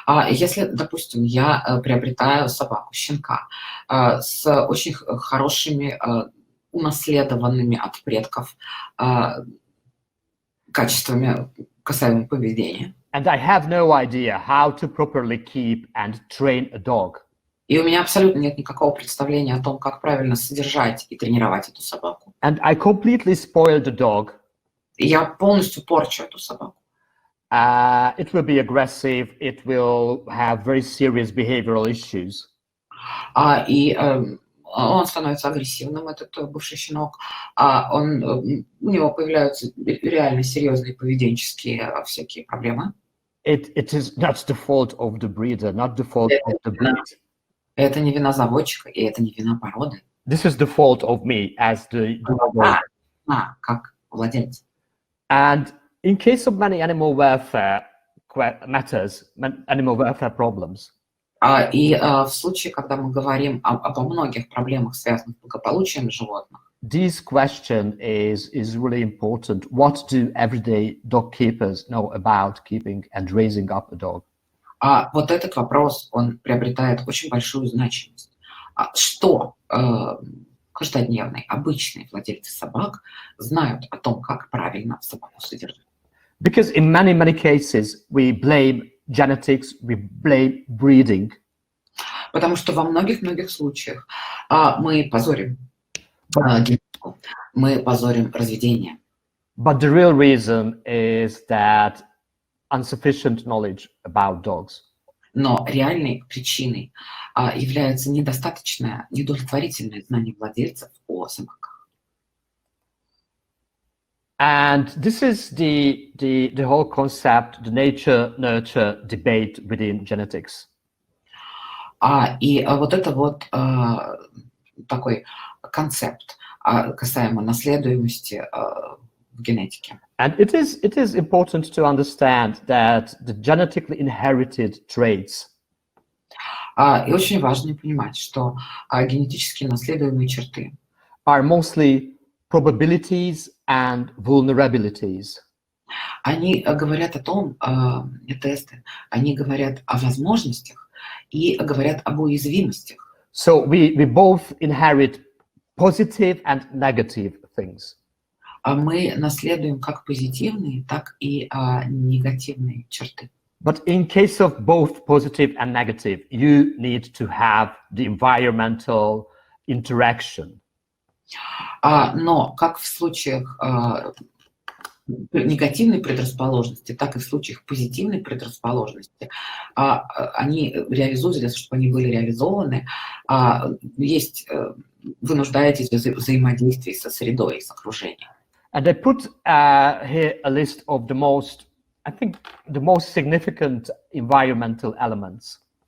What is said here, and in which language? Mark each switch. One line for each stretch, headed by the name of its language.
Russian: Если, допустим, я приобретаю собаку, щенка, с очень хорошими унаследованными от предков качествами касаемо поведения.
English: And I have no idea how to properly keep and train a dog.
Russian: И у меня абсолютно нет никакого представления о том, как правильно содержать и тренировать эту собаку.
English: And I completely spoil the dog.
Russian: И я полностью порчу эту собаку.
English: It will be aggressive. It will have very serious behavioral issues.
Russian: И он становится агрессивным, этот бывший щенок. У него появляются реально серьезные поведенческие всякие проблемы.
English: It is not the fault of the breeder, not the fault of the breed.
Russian: Это не вина заводчика, и это не вина породы.
English: This is the fault of me as the
Russian: Как владелец.
English: And in case of many animal welfare matters, animal welfare problems,
Russian: И в случае, когда мы говорим обо многих проблемах, связанных с благополучием животных,
English: this question is really important. What do everyday dog keepers know about keeping and raising up a dog?
Russian: вот этот вопрос, он приобретает очень большую значимость. Что каждодневные, обычные владельцы собак знают о том, как правильно собаку содержать?
English: Because in many cases we blame genetics, we blame breeding.
Russian: Потому что во многих случаях мы позорим генетику, мы позорим разведение.
English: But the real reason is that insufficient knowledge about dogs.
Russian: Но реальной причиной является недостаточное, недовлетворительное знание владельцев о собаках.
English: And this is the whole concept, the nature-nurture debate within genetics.
Russian: И вот это вот такой концепт касаемо наследуемости в генетике.
English: And it is important to understand that the genetically inherited traits
Russian: И очень важно понимать, что генетически наследуемые черты
English: are mostly probabilities and vulnerabilities.
Russian: они говорят о том, тесты, они говорят о возможностях и говорят об уязвимостях.
English: So we both inherit positive and negative things.
Russian: Мы наследуем как позитивные, так и негативные черты.
English: But in case of both positive and negative, you need to have the environmental interaction.
Russian: Но как в случаях негативной предрасположенности, так и в случаях позитивной предрасположенности, они реализуются, для того, чтобы они были реализованы, вы нуждаетесь в взаимодействии со средой, с окружением.
English: And I put here a list of the most significant environmental elements.